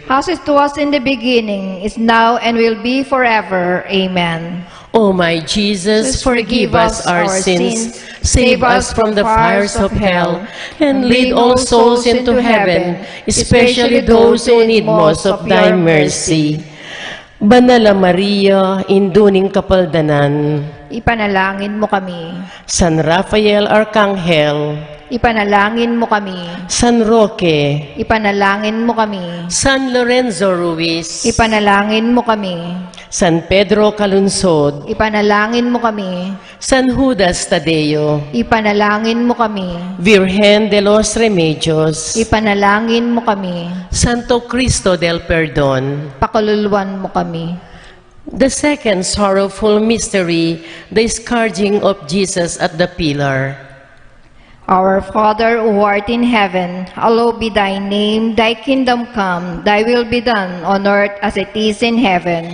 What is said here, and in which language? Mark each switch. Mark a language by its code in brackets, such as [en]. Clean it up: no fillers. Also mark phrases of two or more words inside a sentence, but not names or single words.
[en] As it was in the beginning, is now, and will be forever. Amen. O my Jesus, forgive us our sins, save us from the fires of hell, and lead all souls into heaven, especially those who need most of thy mercy. [pam] Banala Maria, induning kapaldanan, Ipanalangin mo kami. San Rafael Arcangel, Ipanalangin mo kami. San Roque, Ipanalangin mo kami. San Lorenzo Ruiz, Ipanalangin mo kami. San Pedro Calunsod, Ipanalangin mo kami. San Judas Tadeo, Ipanalangin mo kami. Virgen de los Remedios, Ipanalangin mo kami. Santo Cristo del Perdon. Pakaluluwan mo kami. [en] The second sorrowful mystery, the scourging of Jesus at the pillar. Our Father who art in heaven, hallowed be thy name, thy kingdom come, thy will be done on earth as it is in heaven.